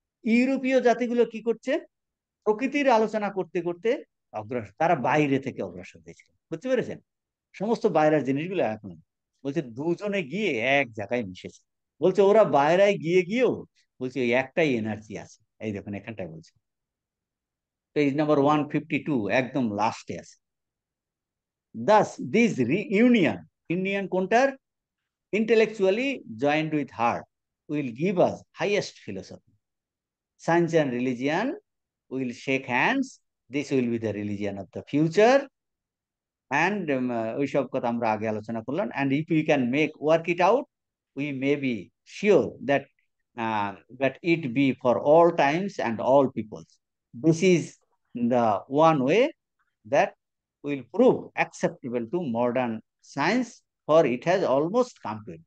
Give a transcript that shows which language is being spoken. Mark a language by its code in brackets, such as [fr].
[bn] ইউরোপীয় জাতিগুলো কি করছে, প্রকৃতির আলোচনা করতে করতে অগ্রসর, তারা বাইরে থেকে অগ্রসর হয়েছিল, বুঝতে পেরেছেন? সমস্ত বাইরের জিনিসগুলো এখন বলছে দুজনে গিয়ে এক জায়গায় মিশেছে। বলছে ওরা বাইরে গিয়ে গিয়েও বলছে ওই একটাই এনার্জি আছে, এই দেখুন এখানটায় বলছে, পেজ নাম্বার 152 একদম লাস্টে আছে। [en] Thus this union, union কোনটার, intellectually joined with heart will give us highest philosophy. Science and religion will shake hands. This will be the religion of the future. [bn] And ওইসব কথা আমরা আগে আলোচনা করলাম। [en] And if we can make work it out, we may be sure that that it be for all times and all peoples. This is the one way that will prove acceptable to modern science, for it has almost come to it.